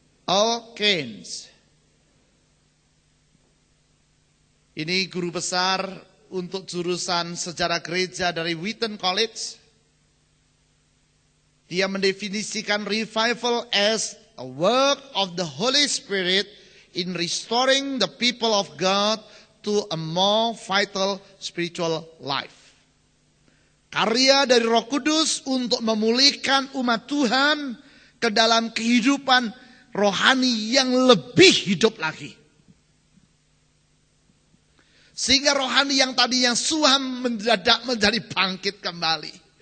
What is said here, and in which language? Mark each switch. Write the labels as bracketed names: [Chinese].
[Indonesian] Al Keynes. Ini guru besar untuk jurusan sejarah gereja dari Wheaton College. Dia mendefinisikan [English] revival as a work of the Holy Spirit in restoring the people of God to a more vital spiritual life. [Indonesian] Karya dari Roh Kudus untuk memulihkan umat Tuhan ke dalam kehidupan rohani yang lebih hidup lagi. Sehingga rohani yang tadinya suam mendadak menjadi bangkit kembali.